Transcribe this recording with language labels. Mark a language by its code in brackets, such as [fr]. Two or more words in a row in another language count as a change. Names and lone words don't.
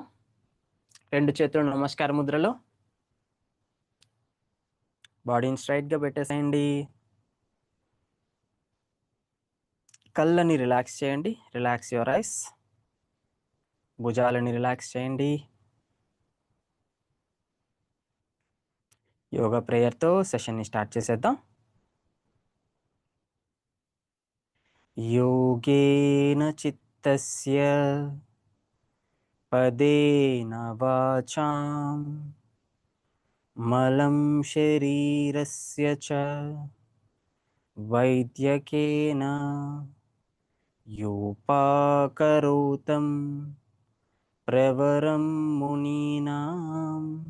[te] 2 చేతులు నమస్కార ముద్రలో బాడీని స్ట్రెయిట్‌గా పెట్టేసేయండి. కళ్ళని రిలాక్స్ చేయండి. [en] relax your eyes. [te] భుజాలని రిలాక్స్ చేయండి. యోగా ప్రేయర్‌తో సెషన్‌ని స్టార్ట్ చేసేద్దాం. [sa] योगेन चित्तस्य पदेन वाचां मलं शरीरस्य च वैद्यकेन योपाकरोतं प्रवरं मुनीनां